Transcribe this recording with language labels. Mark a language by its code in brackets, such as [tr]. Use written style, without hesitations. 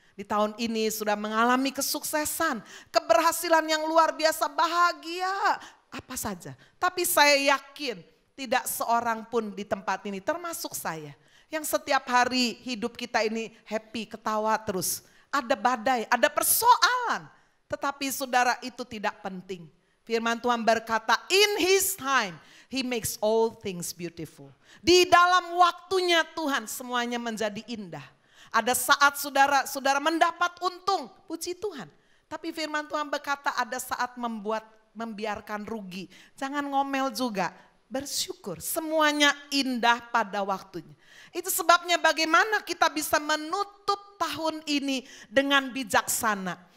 [id] Di tahun ini sudah mengalami kesuksesan, keberhasilan yang luar biasa, bahagia, apa saja. Tapi saya yakin tidak seorang pun di tempat ini termasuk saya yang setiap hari hidup kita ini happy, ketawa terus. Ada badai, ada persoalan. Tetapi saudara itu tidak penting. Firman Tuhan berkata, [en] in his time he makes all things beautiful. [id] Di dalam waktunya Tuhan semuanya menjadi indah. Ada saat saudara mendapat untung, puji Tuhan. Tapi firman Tuhan berkata ada saat membiarkan rugi. Jangan ngomel juga, bersyukur. Semuanya indah pada waktunya. Itu sebabnya bagaimana kita bisa menutup tahun ini dengan bijaksana.